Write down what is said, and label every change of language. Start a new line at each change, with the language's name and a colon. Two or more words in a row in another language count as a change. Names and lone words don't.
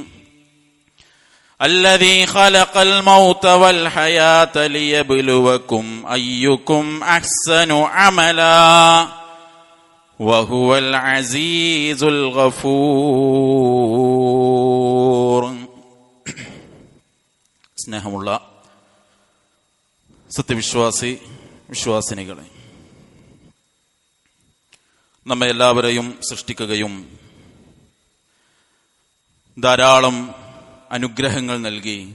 Arabic: الذي خلق الموت والحياة ليبلوكم أيكم أحسن عملا وهو العزيز الغفور.
Malayalam: സ്നേഹമുള്ള വിശ്വാസിനികളെ, നമ്മെ എല്ലാവരെയും സൃഷ്ടിക്കുകയും ധാരാളം അനുഗ്രഹങ്ങൾ നൽകി